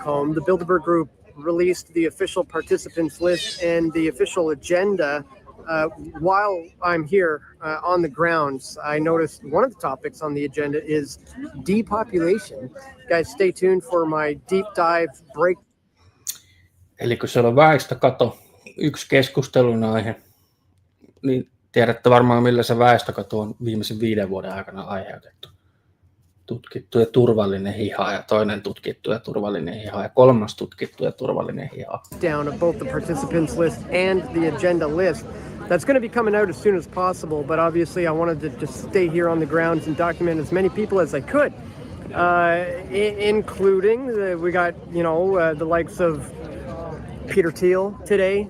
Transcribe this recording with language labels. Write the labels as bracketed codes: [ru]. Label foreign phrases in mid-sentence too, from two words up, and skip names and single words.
[en] The Bilderberg Group released the official participants list and the official agenda. While I'm here on the grounds, I noticed one of the topics on the agenda is depopulation. Guys, stay tuned for my deep dive break. [fi] Eli kun siellä on väestökato, yksi keskustelun aihe, niin tiedätte varmaan millä se väestökato on viimeisen 5 vuoden aikana aiheutettu. Tutkittu ja turvallinen hiha ja toinen tutkittu ja turvallinen hiha ja kolmas tutkittu ja turvallinen hiha. [en] Down of both the participants list and the agenda list. That's going to be coming out as soon as possible, but obviously I wanted to just stay here on the grounds and document as many people as I could, including we got, the likes of Peter Thiel today.